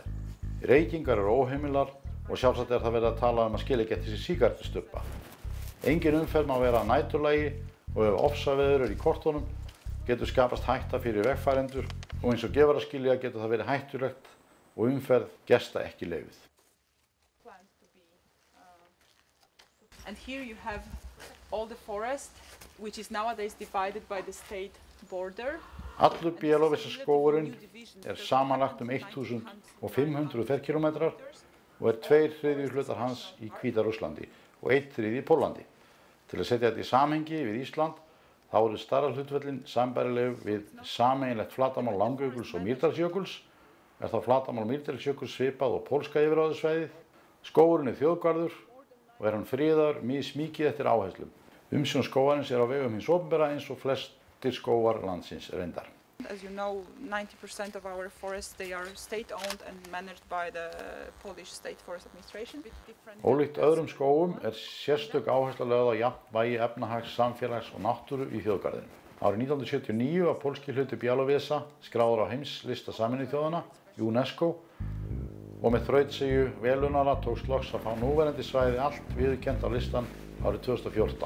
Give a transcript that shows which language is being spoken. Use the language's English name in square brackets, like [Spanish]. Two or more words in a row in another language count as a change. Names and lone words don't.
[Icelandic] Reykingar eru óheimilar og sjálfsagt er það verið að tala að skilja ekki eftir sig sígarettustubba. Engin umferð má vera að næturlagi og ef ofsaveður er í kortunum getur skapast hætta fyrir vegfarendur og eins og gefur að skilja getur það verið hættulegt og umferð gesta ekki leyfið. [English] And here you have all the forest, which is nowadays divided by the state border. [Icelandic] Allur Białowieża skógurinn er samanlagt 1500 ferkilometrar og er 2/3 hlutar hans í Hvíta-Rússlandi og 1/3 í Pólandi. Til að setja þetta í samhengi við Ísland þá eru stærðarhlutföllin sambærileg við sameiginlegt flatarmál Langjökuls og Mýrdalsjökuls. Er þá flatarmál Mýrdalsjökuls svipað og pólska yfirráðasvæðið. Skógurinn er þjóðgarður og er hann friðaður mismikið eftir áherslum. Umsjón skógarins er á vegum hins opinbera eins og flestir skógar landsins reyndar. [English] As you know, 90% of our forests they are state-owned and managed by the Polish State Forest Administration. [Icelandic] Ólíkt öðrum skógum er sérstök áhersla lögð á jafnvægi efnahags, samfélags og náttúru í þjóðgarðinum. Árið 1979 var pólski hluti Białowieża skráður á heimslista Sameinuðu þjóðanna, UNESCO, og með þrautseigju velunara tókst loks að fá núverandi svæði allt viðurkennt á listan árið 2014.